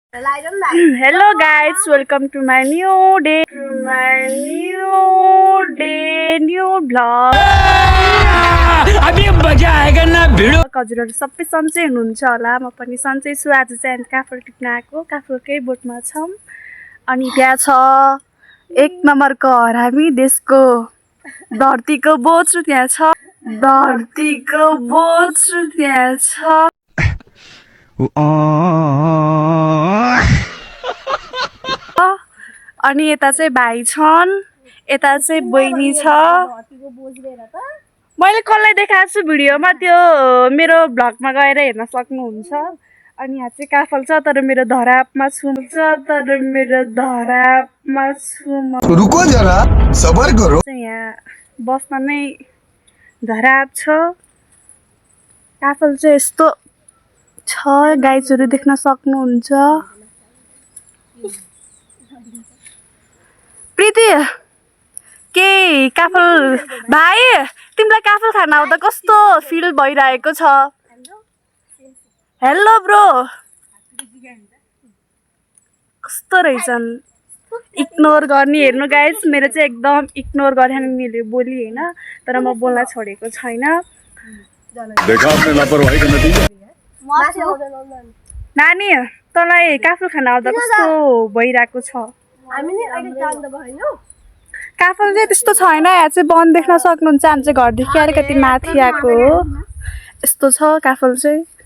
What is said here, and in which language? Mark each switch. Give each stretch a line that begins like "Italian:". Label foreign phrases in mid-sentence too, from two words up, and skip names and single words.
English: Hello guys, welcome to my new day, new vlog.
Hindi: अभी मजा आएगा ना भिडो
Nepali: हजुरहरु सबै सन्चै हुनुहुन्छ होला। म पनि सन्चै छु। आज चाहिँ काफल टिप्न आएको, काफलकै बोटमा छौं। अनि त्यहाँ छ एक नम्बरको हरामी देशको धरतीको बोच्रो त्यहाँ छ। अनि यता चाहिँ भाइ छन्, यता चाहिँ बहिनी छ। मैले कसलाई देखाएको छु भिडियोमा, त्यो मेरो भ्लगमा गएर हेर्न सक्नुहुन्छ। अनि यहाँ चाहिँ काफल छ, तर मेरो धरापमा छु।
Hindi: रुको जरा सबर करो।
Nepali: यहाँ बस्न नै धराप छ। काफल चाहिँ यस्तो छ, गाइजहरु देख्न सक्नुहुन्छ। प्रीति के काफल भाइ, तिमीलाई काफल खान आउँदा कस्तो फिल भइरहेको छ? हेलो ब्रो, कस्तो रहेछन्? इग्नोर गर्ने हेर्नु गाइस, मेरो चाहिँ एकदम इग्नोर गरे मैले बोली हैन, तर म बोल्न छोडेको छैन।
Hindi: देखा आपने लापरवाही का नतीजा।
Nepali: नानी, तँलाई काफल खान आउँदा कस्तो भइरहेको छ? काफल चाहिँ त्यस्तो छैन, यहाँ चाहिँ बन देख्न सक्नुहुन्छ। हामी चाहिँ घरदेखि अलिकति माथि आएको हो। यस्तो छ काफल चाहिँ।